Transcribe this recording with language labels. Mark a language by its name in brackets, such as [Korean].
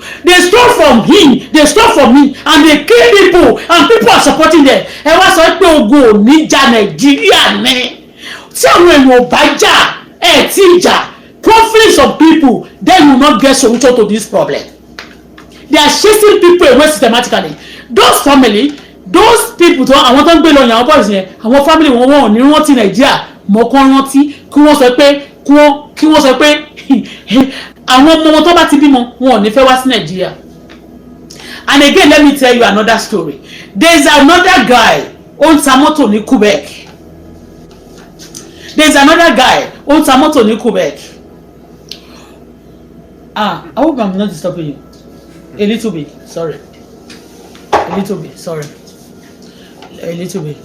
[English] They stole from him, they stole from me, and they kill people, and people are supporting them. [Yoruba] Ẹ wá sọ pé ogun ò ní jà Nàìjíríà ní. Tí àwọn èèyàn ò bá jà, ẹ tí jà, [English] conflicts of people, then will not get solution to this problem. They are chasing people away systematically. Those family, those people [Yoruba] tó àwọn tó ń gbé lọ yàn àwọn boys yẹn, àwọn family wọn ò ní rántí Nàìjíríà mọ́ kán rántí kí wọ́n sọ pé kí wọ́n sọ pé àwọn ọmọ wọn tó bá ti bímọ wọn ò ní fẹ́ wá sí Nàìjíríà. [English] And again, let me tell you another story. There's another guy on Tamoto ní Quebec. There's another guy on Tamoto ní Quebec. I hope I'm not disturbing you. A little bit, sorry. A little bit, sorry. A little bit.